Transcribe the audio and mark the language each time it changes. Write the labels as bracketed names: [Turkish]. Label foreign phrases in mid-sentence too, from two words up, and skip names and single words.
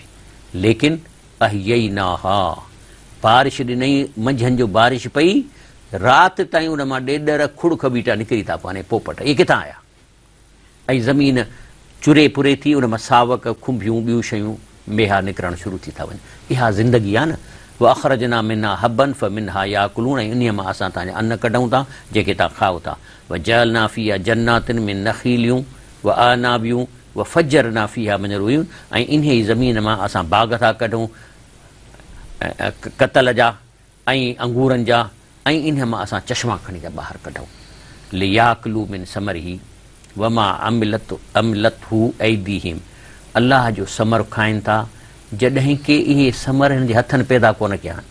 [Sindhi] लेकिन अहयैनाहा, बारिश ॾिनई, मंझंदि जो बारिश पई, राति ताईं उन मां ॾेॾर खुड़ खबीटा निकिरी था पवनि, पोपट, इहे किथां आया? ऐं ज़मीन चुरे पुरे थी, उन मां सावक खुंभियूं ॿियूं शयूं मेहा निकिरणु शुरू थी था वञनि। इहा ज़िंदगी आहे न। [Arabic] وأخرجنا منها حبا فمنه يأكلون, [Sindhi] ऐं इन्हीअ मां असां तव्हांजा अन्न कढूं था जेके तव्हां खाओ था। [Arabic] وجعلنا فيها جنات من نخيل وأعناب وفجرنا فيها من العيون, [Sindhi] ऐं इन्हीअ ई ज़मीन मां असां बाग़ था कढूं कतल जा ऐं अंगूरनि जा, ऐं इन्हीअ मां असां चश्मा खणी था ॿाहिरि कढूं। [Arabic] ليأكلوا من ثمره وما عملته أيديهم, [Sindhi] अलाह जो समर खाइनि था जॾहिं के इहे समर हिन जे हथनि पैदा कोन कया आहिनि।